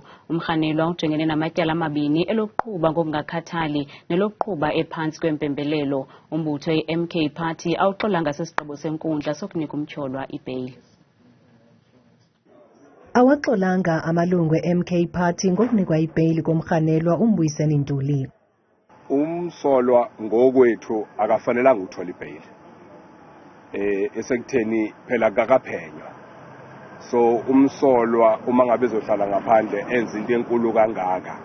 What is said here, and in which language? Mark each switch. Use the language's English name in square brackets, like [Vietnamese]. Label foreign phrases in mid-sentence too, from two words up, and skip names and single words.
[Xhosa] Umrhanelwa ujongene namatyala amabini elokuqhuba ngokungakhathali nelokuqhuba ephantsi kwempembelelo. Umbutho i-MK Party awuxolanga sesigqibo senkundla sokunika umtyholwa ibheyili. Awaxolanga amalungu e-MK Party ngokunikwa ibheyili komrhanelwa uMbuyiseni Ntuli. [Zulu] Umsolwa ngokwethu akafanelanga uthola ibheyili. Esekutheni phela kakaphenywa. So umsolwa uma ngabe ezohlala ngaphandle enza into enkulu kangaka.